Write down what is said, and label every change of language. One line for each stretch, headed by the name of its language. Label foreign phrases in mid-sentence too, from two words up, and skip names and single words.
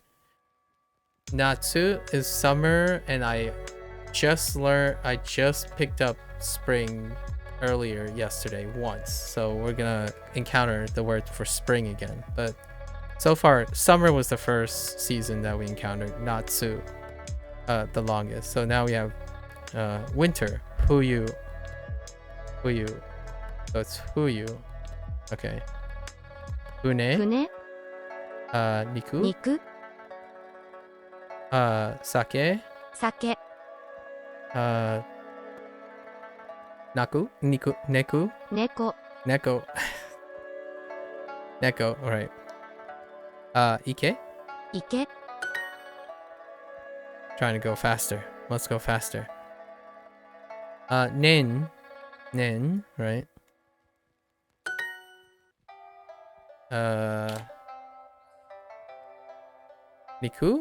English: Natsu is summer, and I just picked up spring earlier yesterday once. So we're gonna encounter the word for spring again. But so far, summer was the first season that we encountered. Natsu, the longest. So now we have winter. Fuyu. Fuyu. So it's fuyu. Okay. Fune. Fune. Niku. Niku. Sake. Sake. Naku? Niku? Neku? 猫 Neko. Neko, alright. Ike? 池 Trying to go faster. Let's go faster. Nen. Nen, right? Niku?